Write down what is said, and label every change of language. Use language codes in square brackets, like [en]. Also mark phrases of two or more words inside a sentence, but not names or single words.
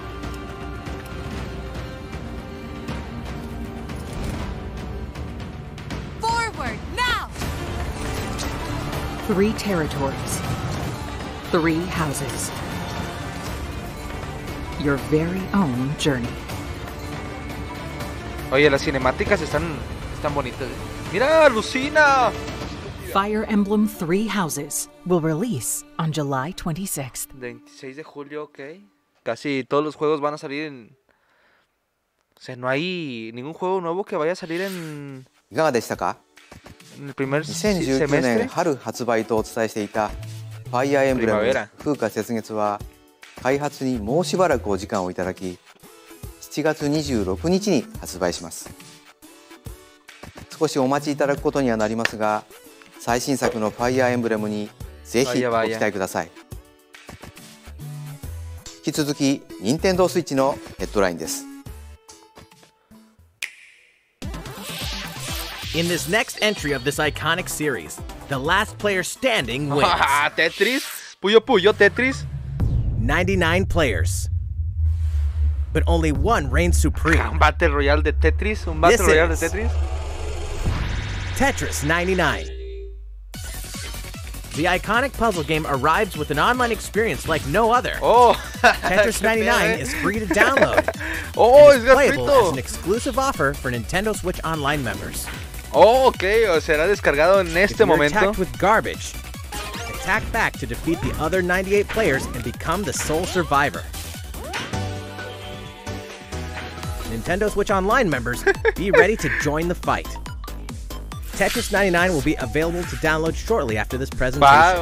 [en] Forward now. 3 territories, 3 houses. Your very own journey. [es] Oye, las cinemáticas están bonitas. Mira, alucina. [en] Fire Emblem 3 Houses will release on July 26th. [es] 26 de julio, ok. Casi todos los juegos van a salir en... O sea, no hay ningún juego nuevo que vaya a salir en... [ja] いかがでしたか？ [es] en el primer [ja] 2019 年 [es] semestre. [ja] 春発売とお伝えしていたファイアーエンブレム風化雪月は開発にもうしばらくお時間をいただき7月26日に発売します。少しお待ちいただくことにはなりますが最新作のファイアーエンブレムにぜひご期待ください。引き続き任天堂スイッチのヘッドラインです。 [en] In this next entry of this iconic series, the last player standing wins. Tetris? Puyo Puyo Tetris? 99 players. But only one reigns supreme. [es] Un [en] Battle Royale [es] de Tetris? Un [en] Battle Royale [es] de Tetris? Tetris 99. [en] The iconic puzzle game arrives with an online experience like no other. Oh, Tetris 99 is free to download. Oh, and is playable as an exclusive offer for Nintendo Switch Online members. [es] Oh, ok, o será descargado en este momento. [en] Attacked with garbage, attack back to defeat the other 98 players and become the sole survivor. Nintendo Switch Online members, be ready to join the fight. Tetris 99 will be available to download shortly after this presentation.